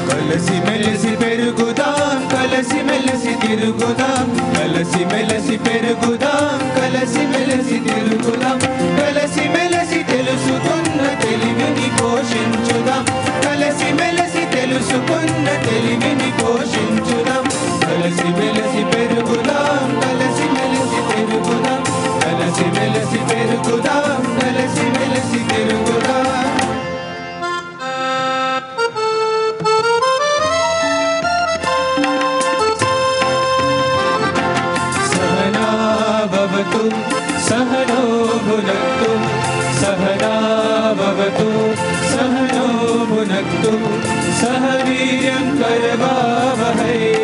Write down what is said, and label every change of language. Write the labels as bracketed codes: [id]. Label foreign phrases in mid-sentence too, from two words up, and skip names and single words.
[te] కలసి మెలసి పెరుగుదాం కలసి మెలసి తిరుగుదాం కలసి మెలసి పెరుగుదాం కలసి మెలసి తిరుగుదాం కలసి మెలసి తెలుసుకున్న తెలివిని పోషించుదాం కలసి మెలసి తెలుసుకున్న తెలివిని పోషించుదాం కలసి మెలసి పెరుగుదాం కలసి మెలసి పెరుగుదాం కలసి మెలసి పెరుగుదాం కలసి మెలసి తిరుగుదాం [sa] सहनो भुनक्तु सहना भवतु सहनो भुनक्तु सह वीर्यं करवावहै